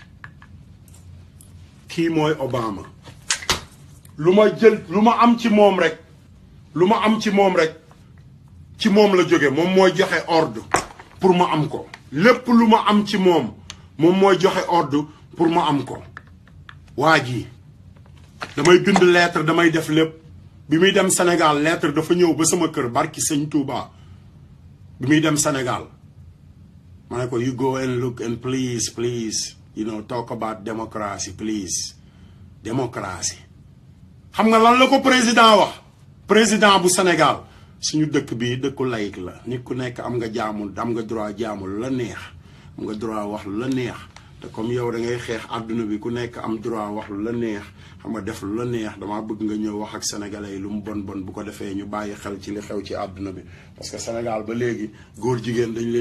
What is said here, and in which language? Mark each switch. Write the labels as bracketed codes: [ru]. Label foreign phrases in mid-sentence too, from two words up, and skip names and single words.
[wo] kii mooy Obama lu ma am ci moom rek ci moom la jóge moom mooy joxe [fr] ordre pour [wo] ma am ko lépp lu ma am ci moom mooy joxe [fr] ordre pour [wo] ma am ko waa ji damay bind lettre damay def lépp bi muy dem Sénégal lettre dafa ñëw ba sama kër barki sëñ Touba bi muy dem Sénégal ma ne ko [en] you go and look and please talk about democracy please [wo] démocratie xam nga lan la ko président bu Sénégal suñu dëkk bi dëkku laïc la nit ku nekk am nga droit jaamul la neex am nga droit wax lu la neex te comme yow da ngay xeex àdduna bi ku nekk am droit wax lu la neex xam nga def lu la neex damaa bëgg nga ñëw wax ak sénégalais yi lu mu bon bu ko defee ñu bàyyi xel ci li xew ci àdduna bi [fr] parce que [wo] Sénégal ba léegi góor jigéen dañ leen